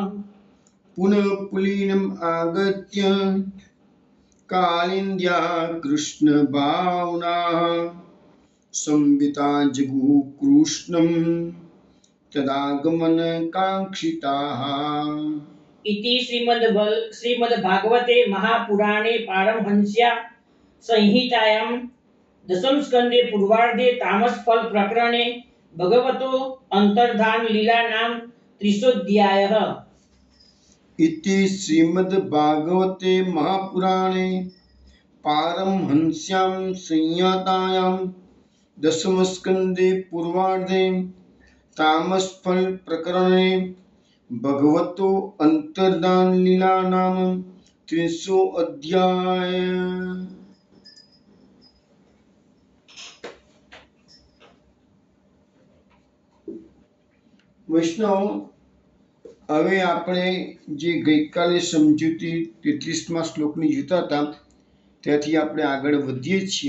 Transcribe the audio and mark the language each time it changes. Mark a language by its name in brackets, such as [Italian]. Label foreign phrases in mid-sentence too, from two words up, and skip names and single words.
[Sanskrit] પુનઃ પુલીનમ આગત્ય કાલિંદ્યા કૃષ્ણ ભાવનાઃ સંવિતા જગુઃ કૃષ્ણં તદાગમન કાંક્ષિતાઃ इति श्रीमद्भागवते महापुराणे पारमहंस्यां संहितायां दशम स्कंदे पूर्वार्धे तामसफल प्रकरणे भगवतो अंतर्धान लीला नाम 30ोऽध्यायः इति श्रीमद्भागवते महापुराणे पारमहंस्यां संहितायां दशमस्कन्धे पूर्वार्धे तामसफल प्रकरणे भगवतो अंतर्धान लीला नाम 30 अध्याय। [Gujarati] વૈષ્ણવ, હવે આપણે જે ગઈકાલે સમજૂતી 33મા શ્લોકની જોતા હતા ત્યાંથી આપણે આગળ વધીએ છીએ.